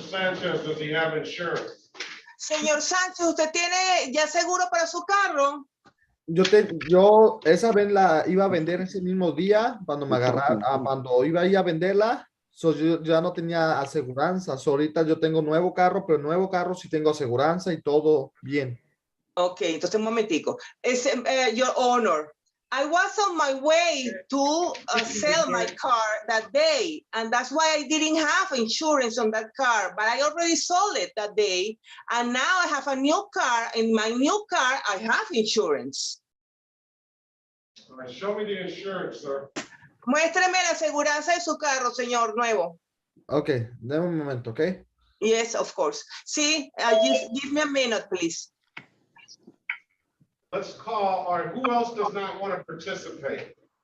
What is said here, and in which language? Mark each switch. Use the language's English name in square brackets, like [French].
[English] Sanchez, does he have insurance? [Spanish] Señor Sánchez, ¿usted tiene ya seguro para su carro? Yo esa vez la iba a vender ese mismo día cuando me agarraron, cuando iba a ir a venderla, yo ya no tenía aseguranza. Ahorita yo tengo nuevo carro, pero nuevo carro sí tengo aseguranza y todo bien. Ok, entonces un momentico. [English] Your Honor, I was on my way to sell my car that day, and that's why I didn't have insurance on that car, but I already sold it that day, and now I have a new car. In my new car, I have insurance. All right, show me the insurance, sir. [Spanish] Muéstreme la aseguranza de su carro, señor nuevo. Ok, dame un momento, ok. [English] Yes, of course. Sí, give me a minute, please. Let's call, all right, who else does not want to participate?